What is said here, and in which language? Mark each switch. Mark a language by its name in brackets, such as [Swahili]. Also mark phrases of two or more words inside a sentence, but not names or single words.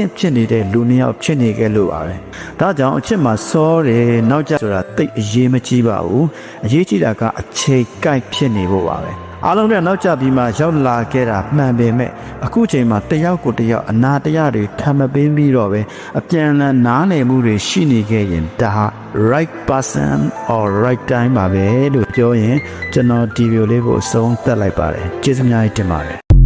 [Burmese] င့်ဖြစ်နေတဲ့လူနှစ်ယောက်ဖြစ်နေခဲ့လို့ပါပဲဒါကြောင့်အချစ်မှာစောတယ်နောက်ကျဆိုတာတိတ်အရေးမကြီးပါဘူးအရေးကြီးတာကအချိန်ကိုက်ဖြစ်နေဖို့ပါပဲအားလုံးကနောက်ကျပြီးမှရောက်လာခဲ့တာမှန်ပေမဲ့အခုချိန်မှာတယောက်ကိုတယောက်အနာတရားတွေထပ်မပေးပြီးတော့ပဲအပြန်အလှန်နားလည်မှုတွေရှိနေခဲ့ရင်ဒါဟာ [English] right person or right time [Burmese] ပါပဲလို့ပြောရင်ကျွန်တော်ဒီဗီဒီယိုလေးကိုအဆုံးသတ်လိုက်ပါတယ်ကျေးဇူးများတင်ပါတယ်